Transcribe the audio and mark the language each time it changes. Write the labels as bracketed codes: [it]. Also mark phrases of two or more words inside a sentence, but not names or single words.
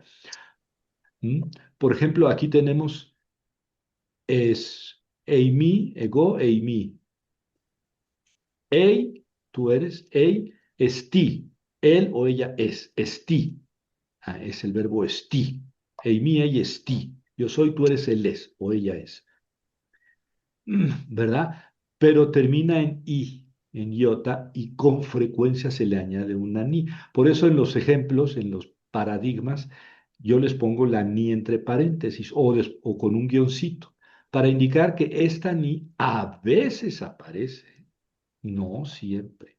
[es] ¿Mm? Por ejemplo, aquí tenemos es eimi, [el] ἐγώ, εἰμί. [es] Ei, tú eres, [el] εἶ, ἐστί. [es] Él o ella es, esti. Ah, es el verbo esti. [el] Εἰμί, εἶ, ἐστί. [es] Yo soy, tú eres, él es o ella es. ¿Verdad? Pero termina en i, en iota, y con frecuencia se le añade una ni. Por eso en los ejemplos, en los paradigmas, yo les pongo la ni entre paréntesis o con un guioncito, para indicar que esta ni a veces aparece, no siempre.